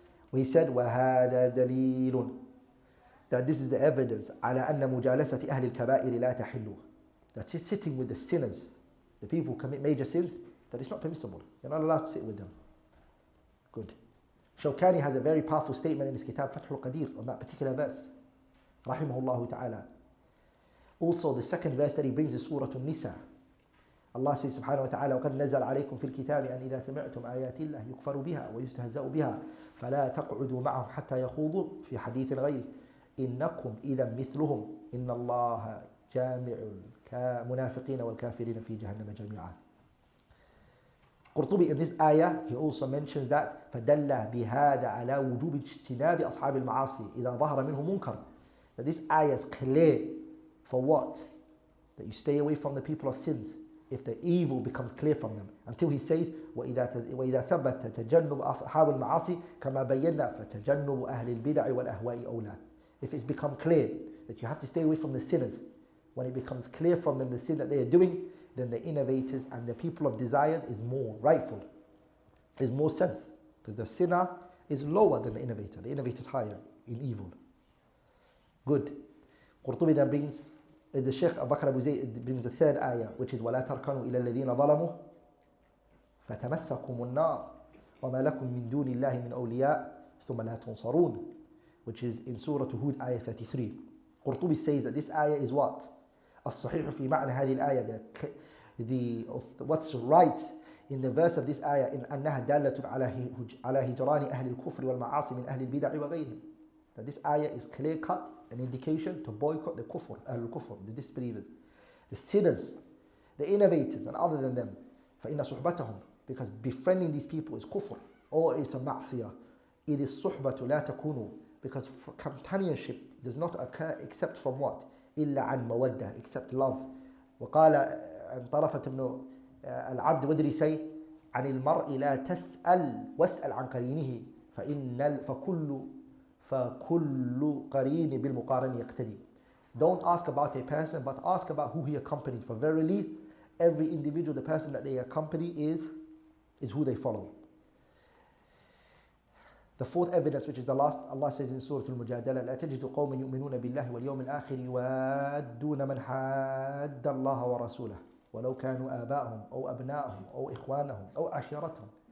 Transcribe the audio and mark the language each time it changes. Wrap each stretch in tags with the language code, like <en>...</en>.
<en>Where he said,</en> <ar>وَهَذَا دَلِيلٌ,</ar> <en>that this is the evidence</en> <ar>على أن مجالسة أهل الكبائر لا تحل,</ar> <en>that sitting with the sinners, the people who commit major sins, that it's not permissible. You're not allowed to sit with them. Good. Shawkani has a very powerful statement in his kitab Fathul Qadir on that particular verse, rahimahullah ta'ala. Also, the second verse that he brings is Surah An-Nisa. Allah says subhanahu wa ta'ala,</en> <ar>وَقَدْ نَزَلَ عَلَيْكُمْ فِي الْكِتَابِ أَنْ إِذَا سَمِعْتُمْ آيَاتِ اللَّهِ يُكْفَرُ بِهَا وَيُسْتَهْزَأُ بِهَا فَلَا تَقْعُدُوا مَعَهُمْ حَتَّى يَخُوضُوا فِي حَدِيثٍ غَيْرِهِ إِنَّكُمْ إِذًا مِثْلُهُمْ إِنَّ اللَّهَ جَامِعُ الْمُنَافِقِينَ وَالْكَافِرِينَ فِي جَهَنَّمَ جَمِيعًا.</ar> <en>Qurtubi, in this ayah, he also mentions that</en> <ar>فَدَلَّ بِهَذَا عَلَى وُجُوبِ اجْتِنَابِ أَصْحَابِ الْمَعَاصِي إِذَا ظَهَرَ مِنْهُ مُنْكَرٌ.</ar> <en>That this ayah is clear for what? That you stay away from the people of sins if the evil becomes clear from them. Until he says,</en> <ar>وَإِذَا ثَبَتَ تَجَنُّبُ أَصْحَابِ الْمَعَاصِي كَمَا بَيَّنَّا فَتَجَنُّبُ أَهْلِ الْبِدَعِ وَالْأَهْوَاءِ أَوْلَى.</ar> <en>If it's become clear that you have to stay away from the sinners, when it becomes clear from them the sin that they are doing, then the innovators and the people of desires is more rightful. There's more sense. Because the sinner is lower than the innovator. The innovator is higher in evil. Good. Qurtubi then brings, the Shaykh Abu Bakr Abu Zayd brings the third ayah, which is</en> <ar>وَلَا تَرْكَنُوا إِلَى الَّذِينَ ظَلَمُوا فَتَمَسَّكُمُ النَّارِ وَمَا لَكُم مِّن دُونِ اللَّهِ مِنْ أَوْلِيَاءَ ثُمَّ لَا تُنصَرُونَ,</ar> <en>which is in Surah Hud, ayah 33. Qurtubi says that this ayah is what?</en> <ar>الصحيح في معنى هذه الآية,</ar> <en>what's right in the verse of this ayah, in</en> <ar>أنها دالة على هجران أهل الكفر والمعاصي من أهل البدع وغيرهم.</ar> <en>That this ayah is clear cut an indication to boycott the kufr, al-kufr, the disbelievers, the sinners, the innovators, and other than them.</en> <ar>فَإِنَّ صُحْبَتَهُم,</ar> <en>because befriending these people is kufr, or it's a ma'siyah. It is</en> <ar>صُحْبَةُ لَا تَكُونُ,</ar> <en>because companionship does not occur except from what?</en> <ar>إِلَّا عَنْ مَوَدَّةٍ,</ar> <en>except love.</en> <ar>وقال طرفة بن العبد,</ar> <en>what did he say?</en> <ar>عن المرء لا تسأل واسأل عن قرينه فكل قرين بالمقارن يقتدي.</ar> <en>Don't ask about a person, but ask about who he accompanies. For verily, every individual, the person that they accompany is who they follow. The fourth evidence, which is the last, Allah says in Surah Al-Mujadala,</en> <ar>لا تجد قوما يؤمنون بالله واليوم الآخر يوادون من حاد الله ورسوله ولو كانوا آباءهم أو أبناءهم أو إخوانهم أو عشيرتهم.</ar>